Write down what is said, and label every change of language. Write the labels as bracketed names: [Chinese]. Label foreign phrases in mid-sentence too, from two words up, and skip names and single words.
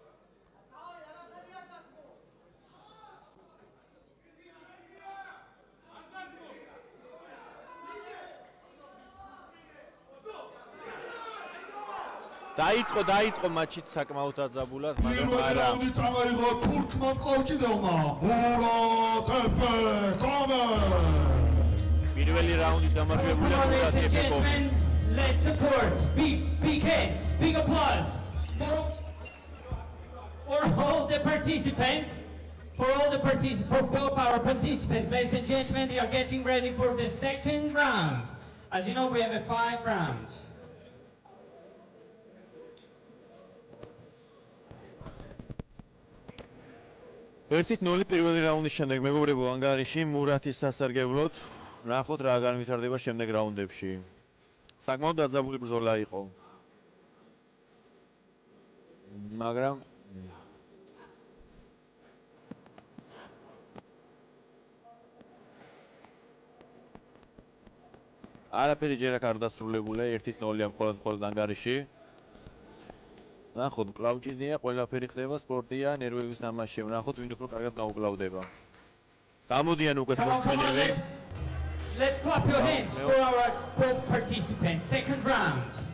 [Georgian] დაიწყო მატჩით საკმაოდ აძაბულად, მაგრამ პირველი არა. რაუნდი წამოიღო თურქმა მყავჭიდელმა მურატ ეფეკომე. პირველი რაუნდის [English] Come [Georgian] გამარჯვებულია [English] on, ladies and [Georgian] მურატ ეფეკომი. [English] gentlemen, let's support big hands, big applause for all the participants, for both our participants, ladies and gentlemen. They are getting ready for the second round. As you know, we have 5 rounds. [Georgian] ერთით 0 პირველი რაუნდის შემდეგ მეგობრებო ანგარიში მურათის სასარგებლოდ. ნახოთ რა განვითარდება შემდეგ რაუნდებში. საკმაოდ დაძაბული ბრძოლა იყო. მაგრამ არაფერი ჯერ აქ არ დასრულებულა, 1-0-ია მხოლოდ ანგარიში. ნახოთ, კლავჭიდია, ყველაფერი ხდება, სპორტია, ნერვების თამაშია. ნახოთ, ვინ უფრო კარგად გაუკლავდება. გამოდიან უკვე [English] Come on, [Georgian] სპორტსმენები. [English] let's clap your hands for our both participants. Second round.